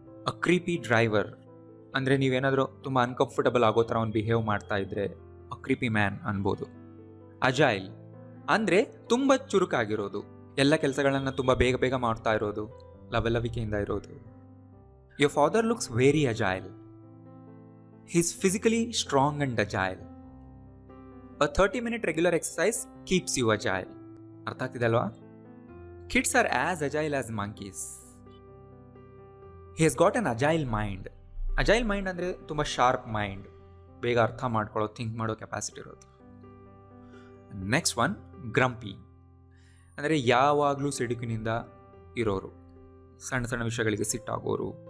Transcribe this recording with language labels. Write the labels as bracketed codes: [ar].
[kn] ಅ ಕ್ರೀಪಿ driver ಅಂದರೆ ನೀವೇನಾದರೂ ತುಂಬ ಅನ್ಕಂಫರ್ಟಬಲ್ ಆಗೋ ಥರ ಅವ್ನು ಬಿಹೇವ್ ಮಾಡ್ತಾ ಇದ್ರೆ ಅ ಕ್ರೀಪಿ ಮ್ಯಾನ್ ಅನ್ಬೋದು. ಅಜೈಲ್ ಅಂದರೆ ತುಂಬ ಚುರುಕಾಗಿರೋದು, ಎಲ್ಲ ಕೆಲಸಗಳನ್ನು ತುಂಬ ಬೇಗ ಬೇಗ ಮಾಡ್ತಾ ಇರೋದು, ಲವಲವಿಕೆಯಿಂದ ಇರೋದು. [en] Your father looks very agile. He is physically strong and agile. A 30-minute regular exercise keeps you agile. [kn] ಅರ್ಥ ಆಗ್ತಿದೆ ಅಲ್ವಾ? [en] Kids are as agile as monkeys. He has got an agile mind. [kn] Agile mind ಅಂದರೆ ತುಂಬ sharp mind, ಬೇಗ ಅರ್ಥ ಮಾಡ್ಕೊಳ್ಳೋ, think ಮಾಡೋ capacity ಇರೋದು. ನೆಕ್ಸ್ಟ್ ಒನ್, ಗ್ರಂಪಿ ಅಂದರೆ ಯಾವಾಗಲೂ ಸಿಡುಕಿನಿಂದ ಇರೋರು, ಸಣ್ಣ ಸಣ್ಣ ವಿಷಯಗಳಿಗೆ ಸಿಟ್ಟಾಗೋರು.